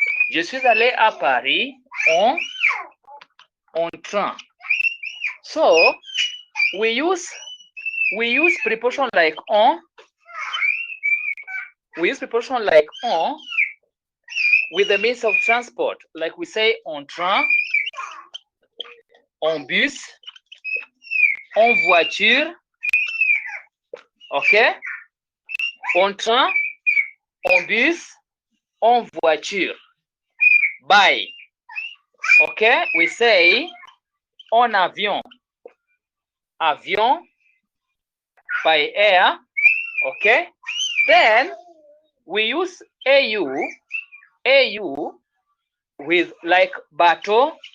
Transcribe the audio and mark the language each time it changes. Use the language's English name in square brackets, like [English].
[French] Je suis allé à Paris en train. [English] So we use we use preposition like on. We use preposition like on with the means of transport, like we say [French] en train, en bus, en voiture, [English] okay? [French] En train, en bus, en voiture. [English] By, okay? We say [French] en avion, avion, [English] by air, okay? Then we use AU with like bateau.